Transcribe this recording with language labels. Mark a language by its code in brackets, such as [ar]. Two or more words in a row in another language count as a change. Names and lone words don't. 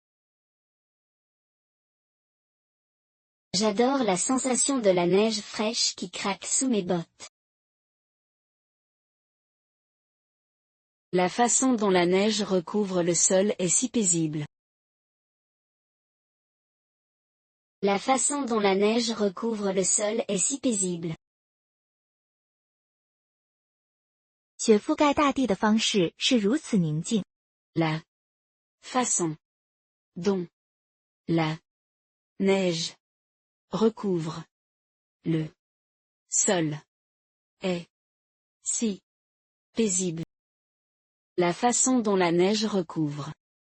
[fr] J'adore la sensation de la neige fraîche qui craque sous mes bottes. La façon dont la neige recouvre le sol est si paisible. La façon dont la neige recouvre le sol est si paisible. [zh] 雪覆盖大地的方式是如此宁静。 [fr] La façon dont la neige recouvre le sol est si paisible. La façon dont la neige recouvre.